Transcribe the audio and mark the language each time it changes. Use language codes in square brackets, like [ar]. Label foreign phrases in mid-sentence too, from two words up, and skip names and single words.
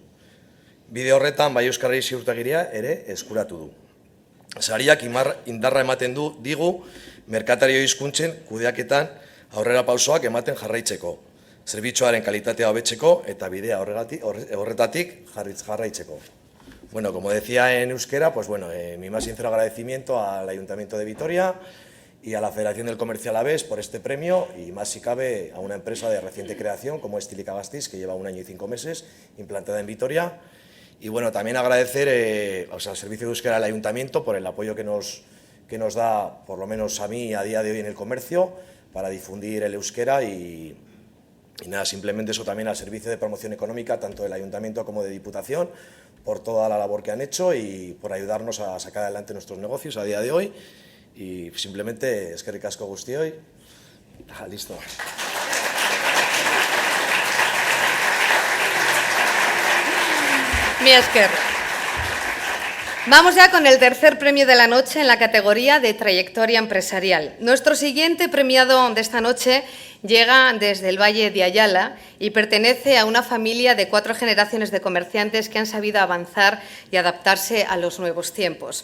[eu] Bide horretan bai euskarari ziurtagiria ere eskuratu du. Sariak indarra ematen digu merkatario hizkuntzen kudeaketan aurrera pausoak ematen jarraitzeko, zerbitzuaren kalitatea hobetzeko eta bidea horretatik jarraitzeko. [es] Bueno, como decía en euskera, pues bueno, mi más sincero agradecimiento al Ayuntamiento de Vitoria y a la Federación del Comercio Alavés por este premio y más si cabe a una empresa de reciente creación como es Tilicagasteiz, que lleva 1 año y 5 meses implantada en Vitoria. Y bueno, también agradecer al Servicio de Euskera del Ayuntamiento por el apoyo que nos da, por lo menos a mí, a día de hoy en el comercio, para difundir el euskera y nada, simplemente eso también al Servicio de Promoción Económica, tanto del Ayuntamiento como de Diputación, por toda la labor que han hecho y por ayudarnos a sacar adelante nuestros negocios a día de hoy. Y simplemente, [eu] eskerrik asko guztioi. Listo. Mi esker. [es] Vamos ya con el tercer premio de la noche en la categoría de trayectoria empresarial. Nuestro siguiente premiado de esta noche llega desde el Valle de Ayala y pertenece a una familia de 4 generaciones de comerciantes que han sabido avanzar y adaptarse a los nuevos tiempos.